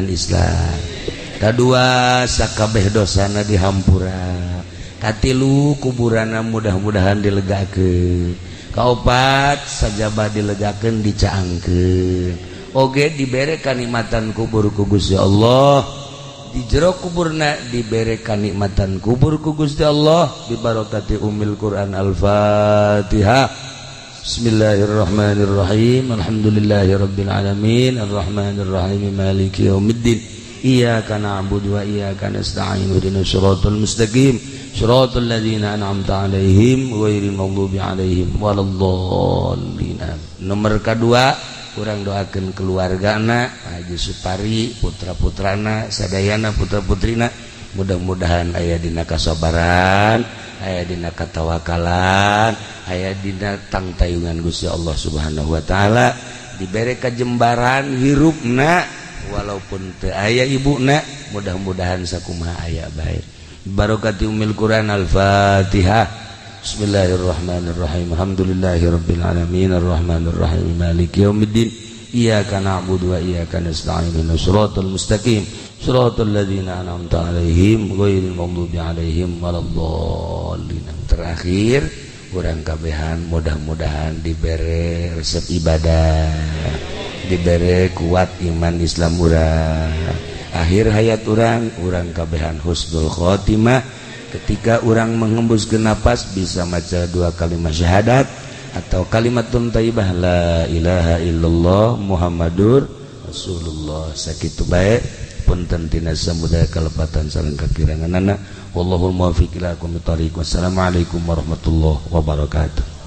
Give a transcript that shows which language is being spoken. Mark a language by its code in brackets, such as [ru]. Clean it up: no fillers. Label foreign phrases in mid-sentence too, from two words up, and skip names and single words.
[su] Islam kadua sakabeh dosana dihampura katilu kuburanna mudah-mudahan dilegakeun kaopat sajabah dilegakeun dicaangkeun oge dibere kanikmatan kubur ku Gusti Allah di jero kuburna dibere kanikmatan kubur ku Gusti Allah [ar] ببركة أم القرآن الفاتحة بسم الله الرحمن الرحيم الحمد لله رب العالمين الرحمن الرحيم مالك يوم الدين إياك نعبد وإياك نستعين اهدنا الصراط المستقيم صراط الذين أنعمت عليهم غير المغضوب عليهم ولا الضالين [su] nomor kedua urang doakeun keluargana Haji Supari putra-putrana sadayana putra-putrina mudah-mudahan aya dina kasabaran aya dina katawakalan aya dina tangtayungan Gusti Allah [ar] سبحانه وتعالى [su] dibere kajembaran hirupna walaupun teu aya ibuna mudah-mudahan sakumaha aya bae [ar] ببركة أم القرآن الفاتحة بسم الله الرحمن الرحيم الحمد لله رب العالمين الرحمن الرحيم مالك يوم الدين إياك نعبد وإياك نستعين اهدنا الصراط المستقيم صراط الذين أنعمت عليهم غير المغضوب عليهم ولا الضالين [su] terakhir urang kabehan mudah-mudahan dibere resep ibadah dibere kuat iman Islam urang akhir hayat urang kabehan [ar] حسن الخاتمة [id] ketika orang menghembuskan napas bisa [su] maca 2 kalimat syahadat atau [ar] كلمة طيبة لا إله إلا الله محمد رسول الله [su] sakitu bae punten tina samudaya kalepatan sareng kakiranganana [ar] والله الموفق إلى أقوم الطريق السلام عليكم ورحمة الله وبركاته.